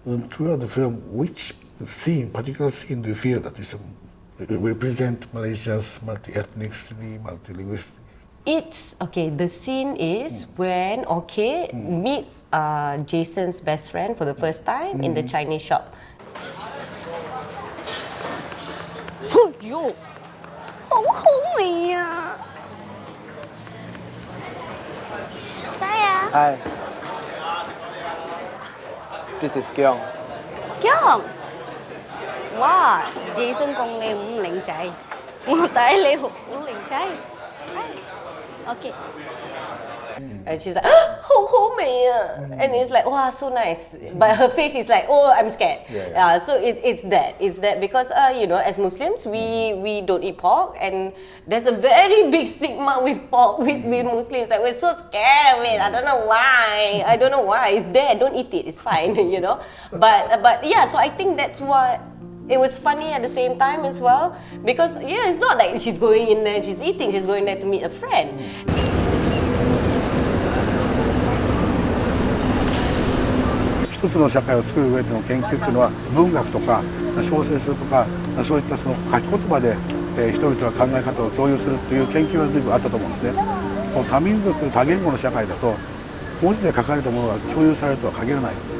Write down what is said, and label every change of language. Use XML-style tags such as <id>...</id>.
<en>Throughout the film, which particular scene do you feel that represent Malaysia's multi-ethnicity, multi-linguistic? It's okay. The scene is when meets Jason's best friend for the first time in the Chinese shop.</en> <yue>哎呦，好好味啊！Saya.</yue> <en>Hi. This is Kyung. Kyung.</en> <yue>Wow, Jason 講你唔靚仔，我睇你好靚仔。</yue> <en>Okay. And she's like, "Ho ho me," and it's like, "Wow, so nice." But her face is like, "Oh, I'm scared." So it's that because you know, as Muslims, we don't eat pork, and there's a very big stigma with pork with Muslims. Like we're so scared of it. I don't know why. It's there. Don't eat it. It's fine, you know. But yeah. So I think that's what. It was funny at the same time as well, because it's not like she's going in there, she's eating, she's going there to meet a friend.</en> <ja>一つの社会を作る上での研究っていうのは文学とか小説とかそういったその書き言葉で人々が考え方を共有するっていう研究が随分あったと思うんですね。この多民族多言語の社会だと文字で書かれたものが共有されるとは限らない。</ja>